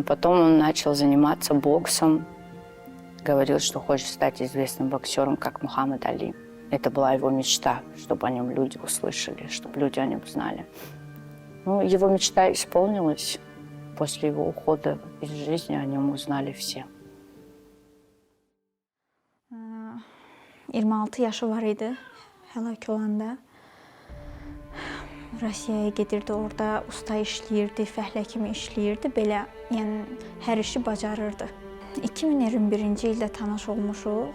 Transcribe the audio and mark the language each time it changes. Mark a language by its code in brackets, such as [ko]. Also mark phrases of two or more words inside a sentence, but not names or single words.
[ru] Потом он начал заниматься боксом, говорил, что хочет стать известным боксером, как Мухаммад Али. Это была его мечта, чтобы о нем люди услышали, чтобы люди о нем знали. Ну, его мечта исполнилась. После его ухода из жизни о нем узнали все. [az] 26 yaşı var idi həlak olanda. Rusiyaya gedirdi, orada usta işləyirdi, fəhlə kimi işləyirdi. Belə, yəni hər işi bacarırdı. 2021-ci ildə tanış olmuşuq.